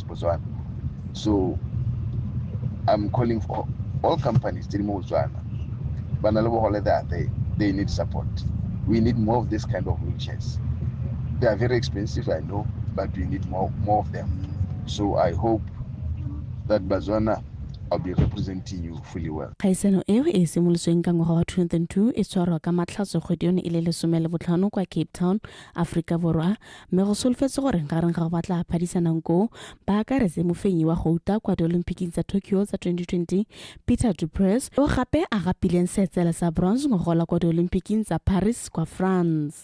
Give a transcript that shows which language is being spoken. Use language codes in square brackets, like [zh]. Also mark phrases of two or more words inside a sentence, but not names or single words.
[en] So I'm calling for all companies, Botswana, they need support. We need more of this kind of wheelchairs. They are very expensive, I know, but we need more of them. So I hope that Botswana, I'll be representing you fully well. [tn] Kgaisano eo e simolotsweng ka ngwaga wa 2002 e tshwarwa ka matlhatso kgwedi yone e le 15 kwa Cape Town, Afrika Borwa, mme go solofetse gore gareng ga go batla phadisanang ko ba akaretse mofenyi wa gouta kwa di-Olympics tsa Tokyo tsa 2020 Peter Duprez o gape a gapileng seetsela sa bronze ngogola kwa di-Olympics tsa Paris kwa France.